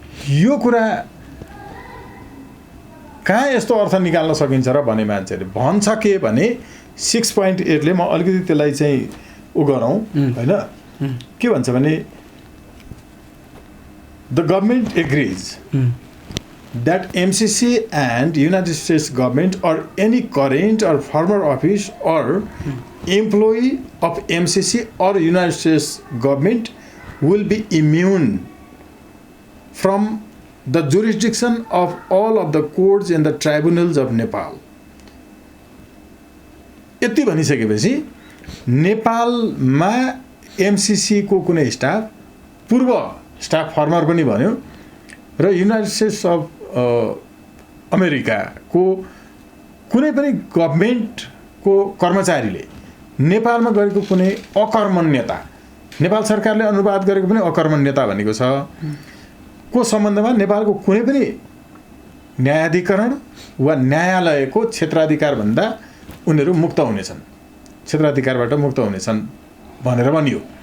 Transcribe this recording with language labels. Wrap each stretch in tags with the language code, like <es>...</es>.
<ne>यो कुरा कहाँ यस्तो अर्थ निकाल्न सकिन्छ र भने मान्छेले भन्छ के भने 6.8 ले, म अलिकति त्यसलाई चाहिँ उ गरौँ होइन, के भन्छ भने</ne> <en>The government agrees that MCC and United States government or any current or former office or employee of MCC or United States government will be immune from the jurisdiction of all of the courts and the tribunals of Nepal.</en> <ne>यति भनिसकेपछि नेपालमा MCC को कुनै staff, पूर्व staff former पनि भन्यो, र United states of अमेरिकाको कुनै पनि गभर्मेन्टको कर्मचारीले नेपालमा गरेको कुनै अकर्मण्यता, नेपाल सरकारले अनुवाद गरेको पनि अकर्मण्यता भनेको छ को सम्बन्धमा नेपालको कुनै पनि न्यायाधिकरण वा न्यायालयको क्षेत्राधिकारभन्दा उनीहरू मुक्त हुनेछन्, क्षेत्राधिकारबाट मुक्त हुनेछन् भनेर भनियो।</ne>